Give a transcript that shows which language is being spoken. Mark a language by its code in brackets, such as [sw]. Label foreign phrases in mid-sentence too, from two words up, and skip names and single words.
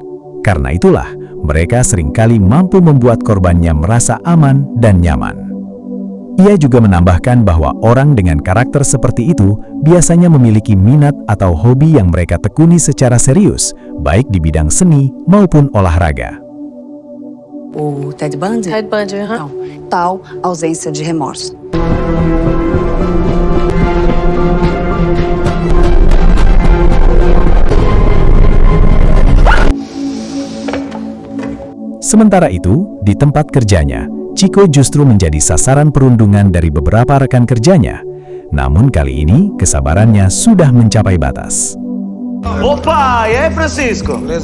[id] Karena itulah, mereka seringkali mampu membuat korbannya merasa aman dan nyaman. Ia juga menambahkan bahwa orang dengan karakter seperti itu biasanya memiliki minat atau hobi yang mereka tekuni secara serius, baik di bidang seni maupun olahraga. [pt] O Ted Bundy? Ted Bundy, Não. Tal ausência de remorso. [id] Sementara itu, di tempat kerjanya, Chico justru menjadi sasaran perundungan dari beberapa rekan kerjanya. Namun kali ini, kesabarannya sudah mencapai batas. [pt] Opa, e aí, Francisco?